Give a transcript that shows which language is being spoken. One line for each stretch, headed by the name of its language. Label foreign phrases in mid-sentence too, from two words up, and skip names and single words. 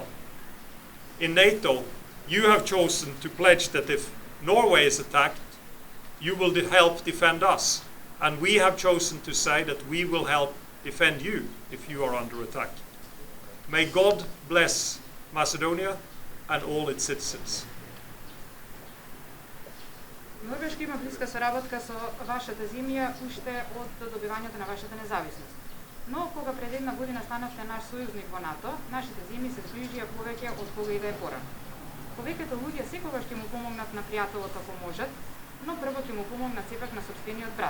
English: In NATO, you have chosen to pledge that if Norway is attacked, you will help defend us. And we have chosen to say that we will help defend you if you are under attack. May God bless Macedonia and all its citizens.
Macedonian: Норвешка има блиска соработка со вашата земја уште од добивањето на вашата независност. Но кога пред една година станавте наш сојузник во НАТО, нашите земји се зближија повеќе од кога и да е порано. Повеќето луѓе секогаш ќе му помогнат на пријателот ако можат, но прво ќе му помогнат сепак на сопствениот брат.